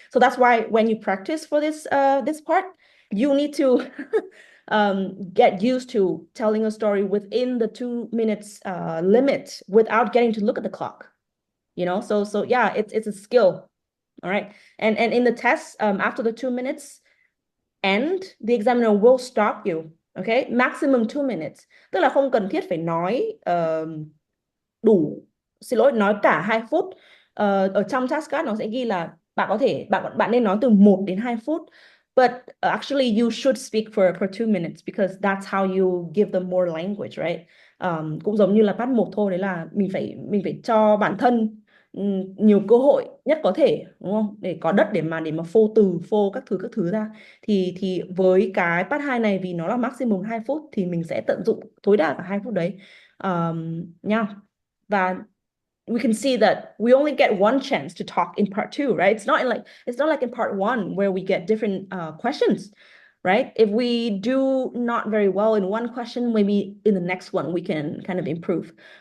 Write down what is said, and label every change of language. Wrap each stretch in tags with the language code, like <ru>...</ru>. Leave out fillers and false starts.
<en>So that's why when you practice for this part, you need to get used to telling a story within the 2 minutes limit without getting to look at the clock. So yeah, it's a skill. All right. And in the test, after the 2 minutes end, the examiner will stop you. Okay, maximum 2 minutes.</en> <vi>Tức là không cần thiết phải nói đủ, xin lỗi, nói cả 2 phút. Ở trong task card nó sẽ ghi là bạn có thể bạn bạn nên nói từ 1 đến 2 phút.</vi> <en>But actually you should speak for 2 minutes because that's how you give them more language, right?</en> <vi>Cũng giống như là part 1 thôi, đấy là mình phải cho bản thân nhiều cơ hội nhất có thể, đúng không? Để có đất để mà phô từ, phô các thứ ra. Thì với cái part 2 này vì nó là maximum 2 phút thì mình sẽ tận dụng tối đa cả 2 phút đấy. Nha.</vi> <en>Và we can see that we only get one chance to talk in part two, right? It's not like in part one where we get different questions, right? If we do not very well in one question, maybe in the next one we can kind of improve.</en>